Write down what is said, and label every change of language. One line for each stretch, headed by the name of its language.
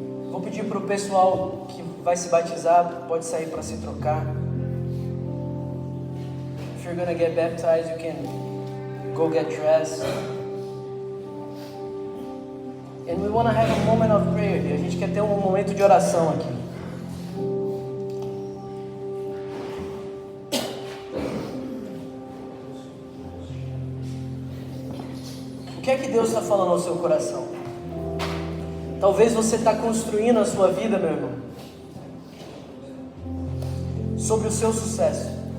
Portuguese: Vou pedir para o pessoal que vai se batizar, pode sair para se trocar.
English: If you're gonna get baptized, you can go get dressed. And we want to have a moment of prayer.
Portuguese: A gente quer ter um momento de oração aqui. que é que Deus está falando ao seu coração? Talvez você está construindo a sua vida, meu irmão, sobre o seu sucesso.